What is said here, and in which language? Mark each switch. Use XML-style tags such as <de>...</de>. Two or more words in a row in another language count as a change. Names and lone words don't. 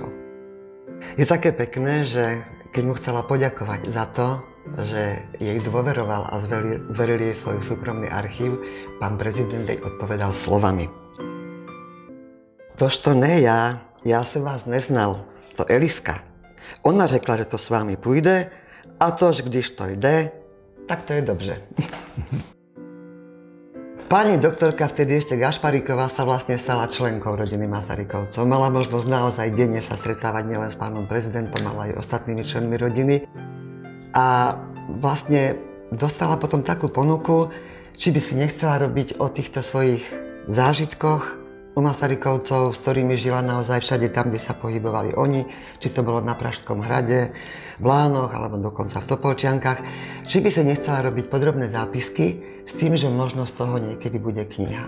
<sk>Je také pekné, že keď mu chcela poďakovať za to, že jej dôveroval a zveril jej svoj súkromný archív, pán prezident jej odpovedal slovami.</sk> <cs>Tož to ne ja som vás neznal, to Eliska. Ona řekla, že to s vámi půjde, a tož když to jde, tak to je dobře.</cs> <sk>Pani doktorka, vtedy ešte Gašparíková, sa vlastne stala členkou rodiny Masarykovcov. Mala možnosť naozaj denne sa stretávať nielen s pánom prezidentom, ale aj ostatnými členmi rodiny. A vlastne dostala potom takú ponuku, či by si nechcela robiť o týchto svojich zážitkoch u Masarykovcov, s ktorými žila naozaj všade tam, kde sa pohybovali oni, či to bolo na Pražskom hrade, v Lánoch alebo dokonca v Topolčiankach, či by sa nechcela robiť podrobné zápisky s tým, že možno z toho niekedy bude kniha.</sk>